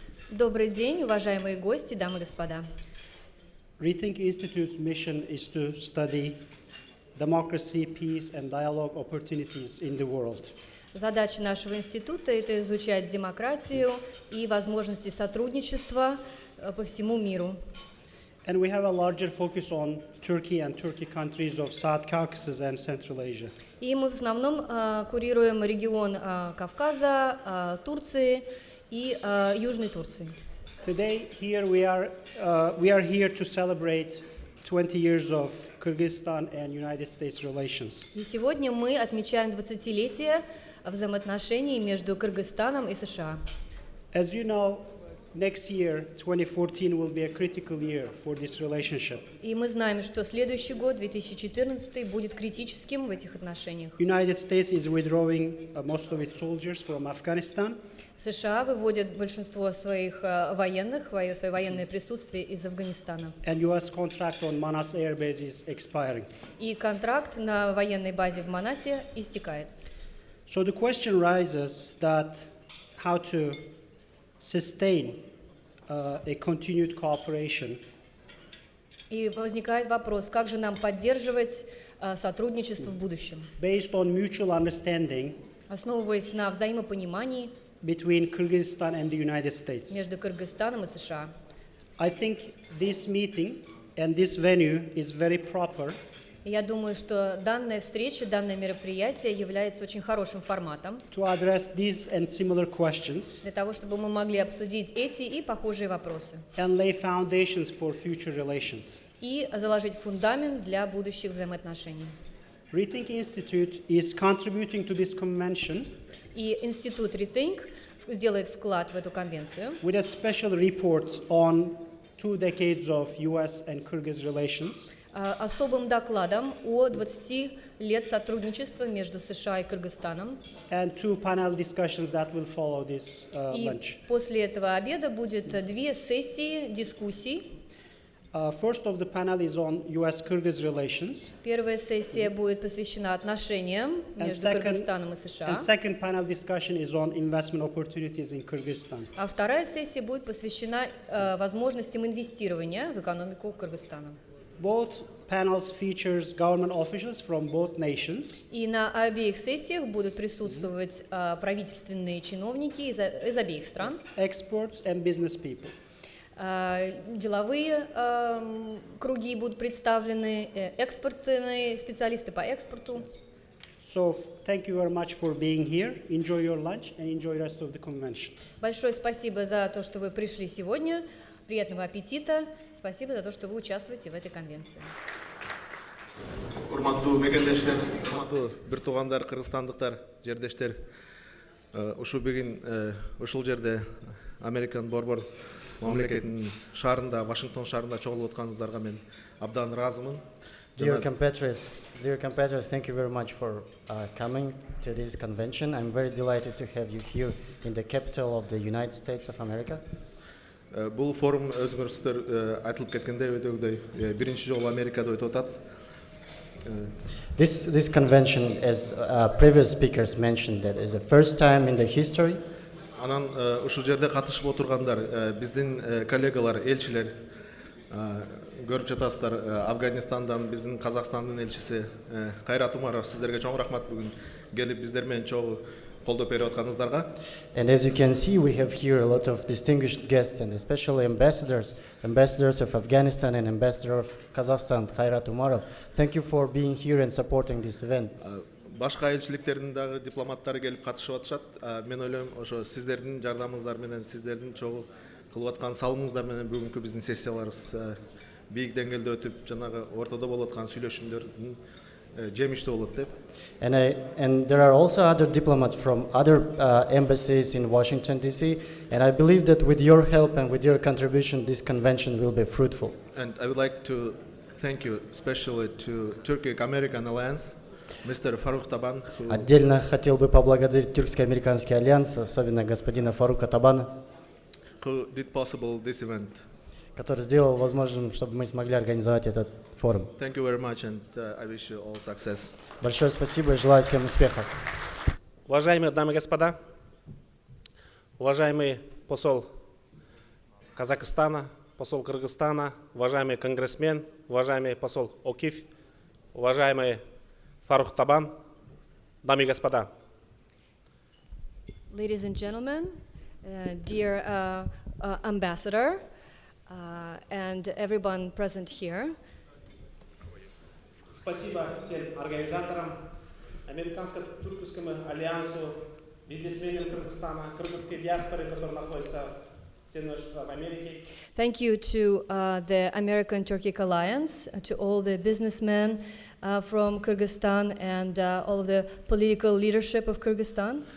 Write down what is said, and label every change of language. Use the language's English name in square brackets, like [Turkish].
[Russian] Добрый день, уважаемые гости, дамы и господа. [English] Rethink Institute's mission is to study democracy, peace, and dialogue opportunities in the world. [Russian] Задача нашего института – это изучать демократию и возможности сотрудничества по всему миру. [English] And we have a larger focus on Turkey and Turkey countries of South Caucasus and Central Asia. [Russian] И мы в основном курируем регион Кавказа, Турции и Южной Турции. [English] Today, here we are here to celebrate 20 years of Kyrgyzstan and United States relations. [Russian] И сегодня мы отмечаем 20-летие взаимоотношений между Кыргызстаном и США. [English] As you know, next year, 2014, will be a critical year for this relationship. [Russian] И мы знаем, что следующий год, 2014, будет критическим в этих отношениях. [English] United States is withdrawing most of its soldiers from Afghanistan. [Russian] США выводят большинство своих военных, свое военное присутствие из Афганистана. [English] And U.S. contract on Manas Air Base is expiring. [Russian] И контракт на военной базе в Манасе истекает. [English] So the question rises that how to sustain a continued cooperation. [Russian] И возникает вопрос, как же нам поддерживать сотрудничество в будущем, [English] Based on mutual understanding [Russian] основываясь на взаимопонимании [English] between Kyrgyzstan and the United States. [Russian] между Кыргызстаном и США. [English] I think this meeting and this venue is very proper [Russian] И я думаю, что данная встреча, данное мероприятие является очень хорошим форматом [English] to address these and similar questions [Russian] для того, чтобы мы могли обсудить эти и похожие вопросы [English] and lay foundations for future relations. [Russian] и заложить фундамент для будущих взаимоотношений. [English] Rethink Institute is contributing to this convention [Russian] И институт Rethink сделает вклад в эту конвенцию [English] with a special report on 2 decades of US and Kyrgyz relations. [Russian] особым докладом о 20 лет сотрудничества между США и Кыргызстаном. [English] And 2 panel discussions that will follow this [Russian] И [English] lunch. [Russian] после этого обеда будет 2 сессии дискуссий. [English] First of the panel is on US-Kyrgyz relations. [Russian] Первая сессия будет посвящена отношениям между Кыргызстаном и США. [English] And second panel discussion is on investment opportunities in Kyrgyzstan. [Russian] А вторая сессия будет посвящена возможностям инвестирования в экономику Кыргызстана. [English] Both panels features government officials from both nations. [Russian] И на обеих сессиях будут присутствовать правительственные чиновники из обеих стран. [English] Experts and business people. [Russian] Деловые круги будут представлены, экспортные специалисты по экспорту. [English] So thank you very much for being here. Enjoy your lunch and enjoy the rest of the convention. [Russian] Большое спасибо за то, что вы пришли сегодня. Приятного аппетита. Спасибо за то, что вы участвуете в этой конвенции. [Kyrgyz] Урматтуу мекендештер, урматтуу бир туугандар, кыргызстандыктар, жердештер. Ушул жерде Американ борбор мамлекетинин шаарында, Вашингтон шаарында чогулуп атканыңыздарга мен абдан ыраазымын. [English] Dear compatriots, thank you very much for coming to this convention. I'm very delighted to have you here in the capital of the United States of America. [Kyrgyz] Бул форум өзүңүздөр айтылып кеткендей өтөгдөй биринчи жолу Америкада өтүп атат. [English] This convention, as previous speakers mentioned, that is the first time in the history. [Kyrgyz] Анан ушул жерде катышып отургандар биздин коллегалар, элчилер, көрүп жатасыздар, Афганистандан биздин Казакстандын элчиси Кайрат Умаров, сиздерге чоң рахмат бүгүн келип биздер менен чогуу колдоп берип атканыңыздарга. [English] And as you can see, we have here a lot of distinguished guests, and especially ambassadors of Afghanistan and ambassador of Kazakhstan, Kairat Umarov. Thank you for being here and supporting this event. [Kyrgyz] Башка элчиликтердин дагы дипломаттары келип катышып атышат. Мен ойлойм, ошо сиздердин жардамыңыздар менен, сиздердин чогуу кылып аткан салымыңыздар менен бүгүнкү биздин сессияларыбыз бийик деңгээлде өтүп, жанагы ортодо болуп аткан сүйлөшүүлөрдүн жемиштүү болот деп. [English] And there are also other diplomats from other embassies in Washington, D.C., and I believe that with your help and with your contribution, this convention will be fruitful. And I would like to thank you especially to Turkic-American Alliance, Mr. Faruk Taban, [Russian] Отдельно хотел бы поблагодарить Тюркско-американский альянс, особенно господина Фарука Табана, [English] who did possible this event. [Russian] который сделал возможным, чтобы мы смогли организовать этот форум. [English] Thank you very much, and I wish you all success. [Russian] Большое спасибо и желаю всем успехов. Уважаемые дамы и господа, уважаемый посол Казахстана, посол Кыргызстана, уважаемый конгрессмен, уважаемый посол Окиф, уважаемый Фарух Табан, дамы и господа. [English] Ladies and gentlemen, dear ambassador, and everyone present here. [Russian] Спасибо всем организаторам, Американско-Турецкому альянсу, бизнесменам Кыргызстана, кыргызской диаспоре, которые находятся в Соединенных Штатах Америки. [English] Thank you to the American-Turkic Alliance, to all the businessmen from Kyrgyzstan and all of the political leadership of Kyrgyzstan.